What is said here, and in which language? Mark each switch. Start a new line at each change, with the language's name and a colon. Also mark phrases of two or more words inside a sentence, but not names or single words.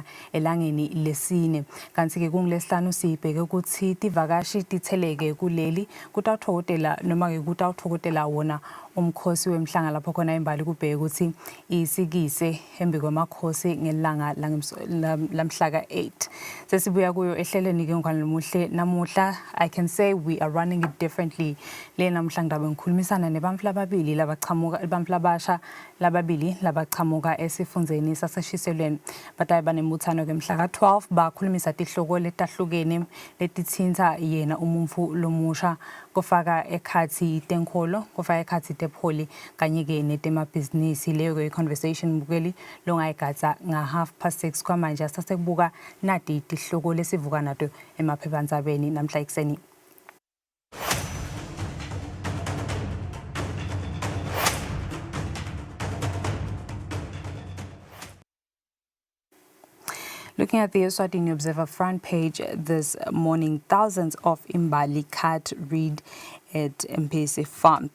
Swati: elangeni lesine kanti ke kungilesihlanu sibheke ukuthi tivakashi titheleke kuleli kutawuthokotela noma ke kutawuthokotela wona umkhosi wemhlanga lapho khona imbali kubheke ukuthi isikise embi kwamakhosi ngelanga lamhlaka 8 sesibuya kuyo ehleleni ke ngwalimuhle namuhla
English: I can say we are running it differently
Swati: le namhla ndabe ngikhulumisana nebamfla ababili labachamuka ibamfla abasha lababili labachamuka esifundzeni saseshiselweni batayi banembuthano ke mhla ka12 bakhulumisa tihloko letahlukene letithinta yena umumfu lomusha kufaka ekhathi tenkolo kufaka ekhathi tepholi kanye ke netemabhizinisi leyo ke conversation bukeli longayigatsa nga 6:30 kwamanje sasekubuka nati tihloko lesivuka nato emaphephandzabeni namhla ekseni.
English: Looking at the Eswatini Observer front page this morning, thousands of Imbali cat reed at Mpese Farm.